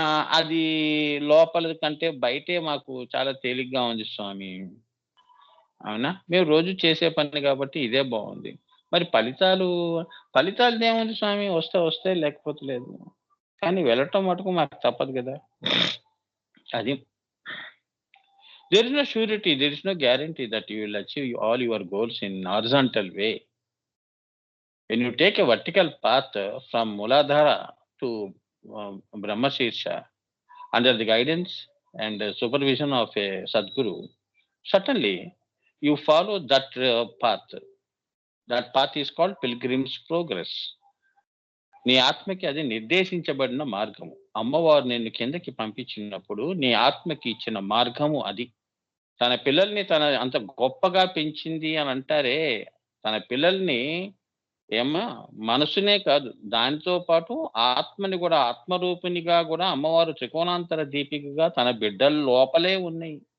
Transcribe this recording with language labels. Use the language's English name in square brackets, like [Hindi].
[Telugu] అది లోపల కంటే బయటే మాకు చాలా తేలిగ్గా ఉంది స్వామి. అవునా? మేము రోజు చేసే పని కాబట్టి ఇదే బాగుంది. మరి ఫలితాలదేముంది స్వామి, వస్తే వస్తాయి, లేకపోతే లేదు. కానీ వెళ్ళటం మటుకు మాకు తప్పదు కదా. [English] అది there is no surety, there is no guarantee that you will achieve all your goals in horizontal way. When you take a vertical path from Muladhara to Brahma Shirsha under the guidance and supervision of a Sadguru, certainly you follow that path. That path is called Pilgrim's Progress. [Telugu] నీ ఆత్మకి అది నిర్దేశించబడిన మార్గము. అమ్మవారు నిన్ను కిందకి పంపించినప్పుడు నీ ఆత్మకి ఇచ్చిన మార్గము అది. తన పిల్లల్ని తన అంత గొప్పగా పెంచింది అని అంటారే, తన పిల్లల్ని ఏమ్మా మనసునే కాదు, దానితో పాటు ఆత్మని కూడా, ఆత్మరూపిణిగా కూడా అమ్మవారు త్రికోణాంతర దీపికగా తన బిడ్డల లోపలే ఉన్నాయి.